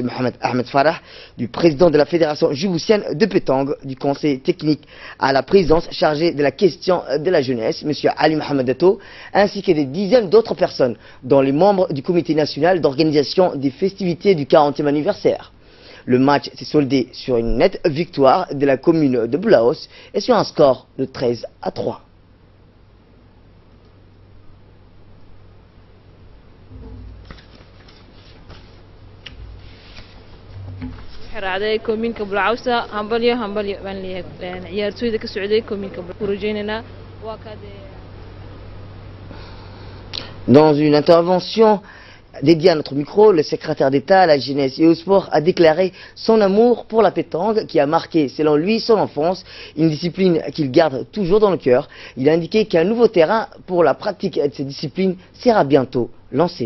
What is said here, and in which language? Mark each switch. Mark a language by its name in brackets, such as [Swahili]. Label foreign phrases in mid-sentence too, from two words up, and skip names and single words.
[French] Mohamed Ahmed Farah, du président de la Fédération djiboutienne de pétanque, du conseil technique à la présidence chargée de la question de la jeunesse, M. Ali Mohamed Dato, ainsi que des dizaines d'autres personnes, dont les membres du comité national d'organisation des festivités du 40e anniversaire. Le match s'est soldé sur une nette victoire de la commune de Boulaos et sur un score de 13-3. [Somali] raacday koominka Bulcawsa hambalyo baan leeyahay ciyaartooyda ka socday koominka Bulcawsa waa ka [French] Dans une intervention dédiée à notre micro, le secrétaire d'État à la jeunesse et au sport a déclaré son amour pour la pétanque qui a marqué, selon lui, son enfance, une discipline qu'il garde toujours dans le cœur. Il a indiqué qu'un nouveau terrain pour la pratique de cette discipline sera bientôt lancé.